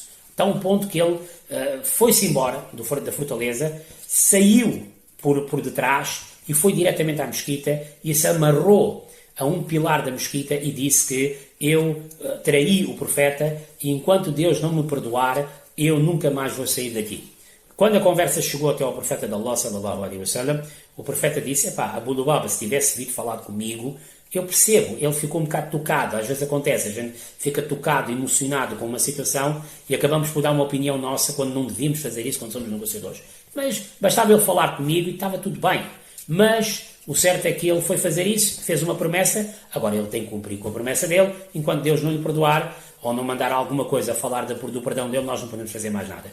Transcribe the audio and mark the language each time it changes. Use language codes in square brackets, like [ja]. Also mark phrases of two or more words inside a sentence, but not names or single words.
[pt] Até um ponto que ele foi-se embora da fortaleza, saiu por detrás e foi diretamente à mesquita e se amarrou a um pilar da mesquita e disse que eu traí o profeta e enquanto Deus não me perdoar, eu nunca mais vou sair daqui. Quando a conversa chegou até ao profeta de Allah, [ar] صلى الله عليه وسلم, [pt] o profeta disse, Abu Lubaba, se tivesse vindo falar comigo, eu percebo, ele ficou um bocado tocado, às vezes acontece, a gente fica tocado, emocionado com uma situação e acabamos por dar uma opinião nossa quando não devíamos fazer isso, quando somos negociadores. Mas bastava ele falar comigo e estava tudo bem. Mas o certo é que ele foi fazer isso, fez uma promessa, agora ele tem que cumprir com a promessa dele, enquanto Deus não lhe perdoar ou não mandar alguma coisa a falar do perdão dele, nós não podemos fazer mais nada.